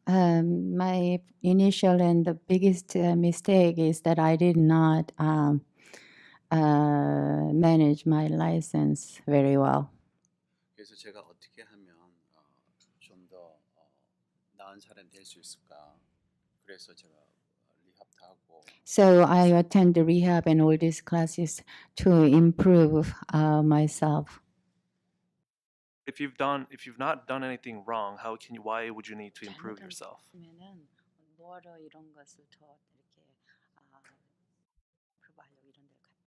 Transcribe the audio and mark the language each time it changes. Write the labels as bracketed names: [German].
[English] My initial and the biggest mistake is that I did not manage my license very well. [Korean] 그래서 제가 어떻게 하면 좀 더 나은 사람이 될 수 있을까? 그래서 제가 리합도 하고. [English] So I attend the rehab and all these classes to improve myself. If you've not done anything wrong, why would you need to improve yourself? [Korean] 잘못하면은 뭐하러 이런 것을 더 이렇게 프로바이어 이런 데를 가.